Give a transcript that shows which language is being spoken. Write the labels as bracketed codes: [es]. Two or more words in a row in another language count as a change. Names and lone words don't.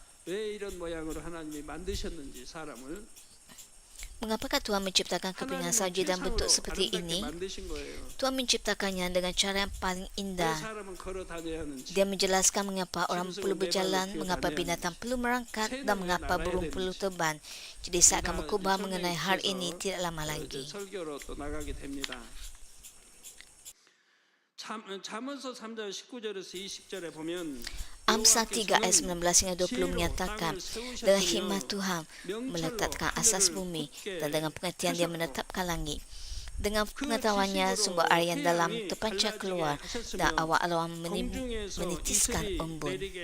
[ms] Mengapakah Tuhan menciptakan kepingan salji dalam bentuk seperti ini? Tuhan menciptakannya dengan cara yang paling indah. Dia menjelaskan mengapa orang perlu berjalan, mengapa binatang perlu merangkak dan mengapa burung perlu terbang. Jadi saya akan berkhotbah mengenai hal ini tidak lama lagi. [ko] 잠언서 3장 19절에서 20절에 보면 [ms] Amsal 3 ayat 19 hingga 20 menyatakan, dengan hikmat Tuhan meletakkan asas bumi dan dengan pengertian dia menetapkan langit. Dengan pengetahuannya sumber air yang dalam terpancar keluar dan awak alam menitiskan embun.